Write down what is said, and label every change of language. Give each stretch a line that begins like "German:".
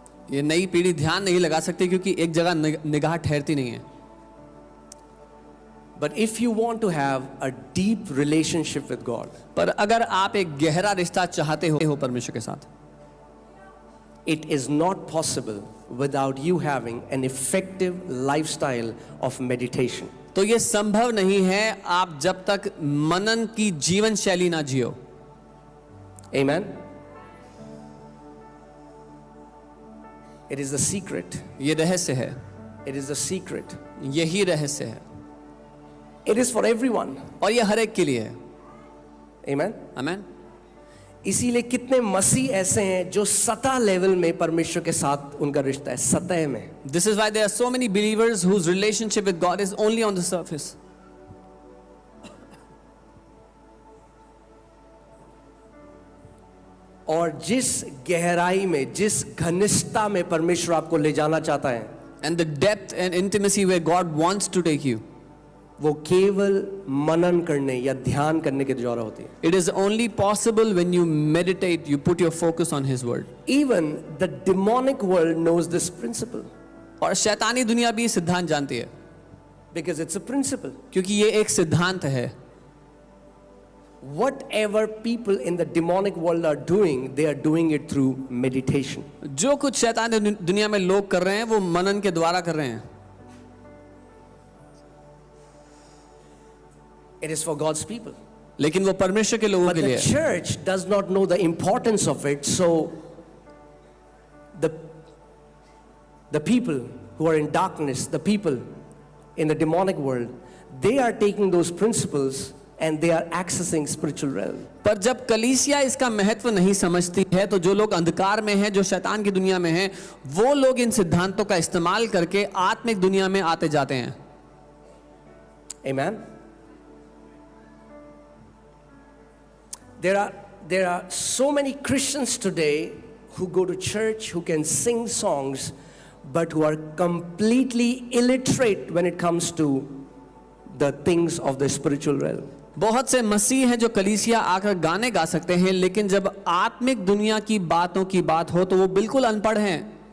Hindi: ये नई पीढ़ी ध्यान नहीं लगा सकती क्योंकि एक जगह निगाह ठहरती नहीं है.
English: But if you want to have a deep relationship with God,
Hindi: पर अगर आप एक गहरा रिश्ता चाहते हो परमेश्वर के साथ,
English: it is not possible without you having an effective lifestyle of meditation.
Hindi: तो ये संभव नहीं है आप जब तक मनन की जीवन शैली ना जियो.
English: Amen. It is the secret.
Hindi: ये रहस्य है.
English: It is the secret.
Hindi: यही रहस्य है.
English: It is for everyone.
Hindi: और ये हर एक के लिए है.
English: Amen.
Hindi: आमीन. इसीलिए कितने मसीह ऐसे हैं जो सतह लेवल में परमेश्वर के साथ उनका रिश्ता है, सतह में.
English: This is why there are so many believers whose relationship with God is only on the surface.
Hindi: और जिस गहराई में, जिस घनिष्ठता में परमेश्वर आपको ले जाना चाहता है,
English: And the depth and intimacy where God wants to take you,
Hindi: वो केवल मनन करने या ध्यान करने के द्वारा होती है.
English: it is only possible when you meditate, you put your focus on His word. Even the demonic world knows this principle
Hindi: और शैतानी दुनिया भी सिद्धांत जानती है
English: because it's a principle.
Hindi: क्योंकि ये एक सिद्धांत है.
English: Whatever people in the demonic world are doing, they are doing it through meditation.
Hindi: जो कुछ शैतानी दुनिया में लोग कर रहे हैं वो मनन के द्वारा कर रहे हैं.
English: It is for God's people.
Hindi: लेकिन वो परमेश्वर के लोगों
English: But
Hindi: के लिए
English: the
Hindi: है.
English: church does not know the importance of it, so the people who are in darkness, the people in the demonic world, they are taking those principles and they are accessing spiritual realm.
Hindi: पर जब कलीसिया इसका महत्व नहीं समझती है तो जो लोग अंधकार में हैं, जो शैतान की दुनिया में हैं, वो लोग इन सिद्धांतों का इस्तेमाल करके आत्मिक दुनिया में आते जाते हैं.
English: Amen. There are so many Christians today who go to church, who can sing songs, but who are completely illiterate when it comes to the things of the spiritual realm.
Hindi: बहुत से मसीह हैं जो कलीसिया आकर गाने गा सकते हैं, लेकिन जब आत्मिक दुनिया की बातों की बात हो तो वो बिल्कुल अनपढ़ हैं.